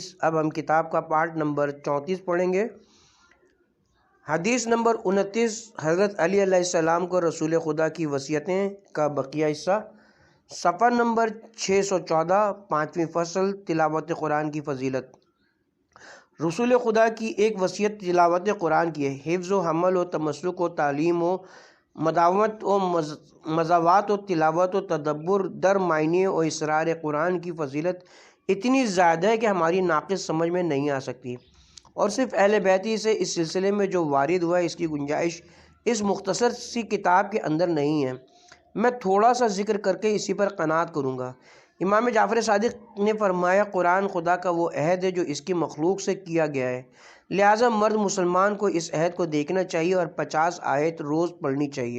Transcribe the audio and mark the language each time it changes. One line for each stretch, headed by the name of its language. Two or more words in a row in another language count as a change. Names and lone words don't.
Urdu: اب ہم کتاب کا پارٹ نمبر 34 پڑھیں گے۔ حدیث نمبر 29، حضرت علی علیہ السلام کو رسول خدا کی وصیتیں کا بقیہ حصہ، صفحہ نمبر 614، 5ویں فصل، تلاوت قرآن کی فضیلت۔ رسول خدا کی ایک وصیت تلاوت قرآن کی ہے۔ حفظ و حمل و تمسک و تعلیم و مداومت و مزاوات و تلاوت و تدبر در معنی و اسرار قرآن کی فضیلت اتنی زیادہ ہے کہ ہماری ناقص سمجھ میں نہیں آ سکتی، اور صرف اہل بیتی سے اس سلسلے میں جو وارد ہوا ہے اس کی گنجائش اس مختصر سی کتاب کے اندر نہیں ہے۔ میں تھوڑا سا ذکر کر کے اسی پر قناعت کروں گا۔ امام جعفر صادق نے فرمایا، قرآن خدا کا وہ عہد ہے جو اس کی مخلوق سے کیا گیا ہے، لہٰذا مرد مسلمان کو اس عہد کو دیکھنا چاہیے اور 50 آیت روز پڑھنی چاہیے۔